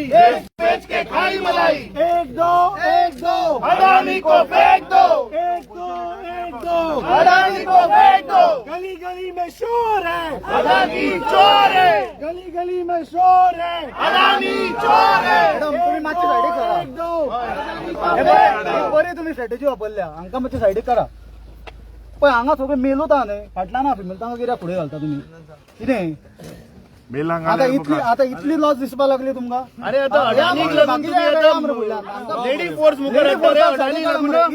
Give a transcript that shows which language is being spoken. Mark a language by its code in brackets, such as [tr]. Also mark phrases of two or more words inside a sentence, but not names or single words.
[hi] देश बेच के खाई मलाई, एक दो अडानी को फेंक दो, एक दो अडानी को फेंक दो। गली गली में शोर है, अडानी चोर है, गली गली में शोर है, अडानी चोर है। [kok] तुम्ही मागच्या साईडीक करा, [hi] एक दो [kok] बरे तुम्ही स्ट्रॅटेजी वापरल्या हांका मातशे साईडीक करा पण हांगा सगळे मेलो ता न्ही फाटल्यान ना फिमेल तांकां कित्याक फुडें घालता तुम्ही कितें आता इतली लॉस दिसपा लागली तुमकां अरे आता अडानीक लागून तुम्ही आता [en] lady force [kok] मुखार हाडटा रे, अडानी लागून